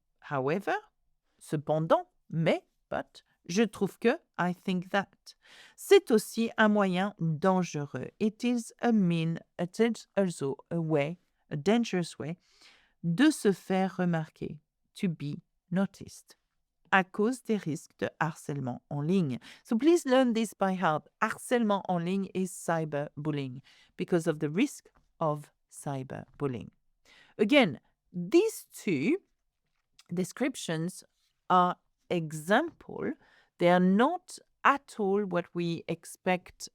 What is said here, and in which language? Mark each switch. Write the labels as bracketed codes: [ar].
[en] However, cependant, but, [fr] je trouve que, [en] I think that. [fr] C'est aussi un moyen dangereux. [en] It is also a dangerous way, [fr] de se faire remarquer, [en] to be noticed. [fr] à cause des risques de harcèlement en ligne. [en] So please learn this by heart. [fr] Harcèlement en ligne [en] is cyberbullying because of the risk of cyberbullying. Again, these two descriptions are example. They are not at all what we expect.